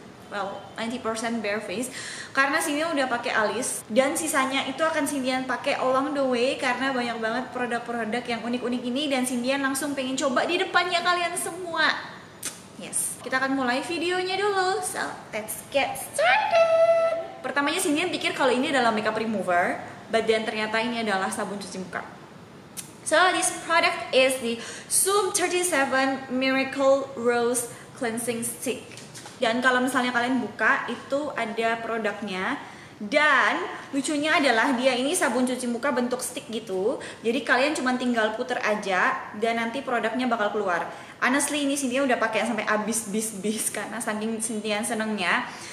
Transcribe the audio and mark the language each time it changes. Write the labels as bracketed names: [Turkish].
[Indonesian] Well, 90% bare face karena Cynthia udah pakai alis dan sisanya itu akan Cynthia pakai [English] along the way [Indonesian] karena banyak banget produk-produk yang unik-unik ini dan Cynthia langsung pengen coba di depannya kalian semua. Yes, kita akan mulai videonya dulu. [English] So, let's get started. [Indonesian] Pertamanya Cynthia pikir kalau ini adalah makeup remover, [English] but then [Indonesian] ternyata ini adalah sabun cuci muka. [English] So, this product is the Zoom 37 Miracle Rose Cleansing Stick. [Indonesian] Dan kalau misalnya kalian buka, itu ada produknya. Dan lucunya adalah dia ini sabun cuci muka bentuk stick gitu. Jadi kalian cuma tinggal puter aja dan nanti produknya bakal keluar. Honestly ini Cynthia udah pakai sampai habis bis karena saking Cynthia senengnya.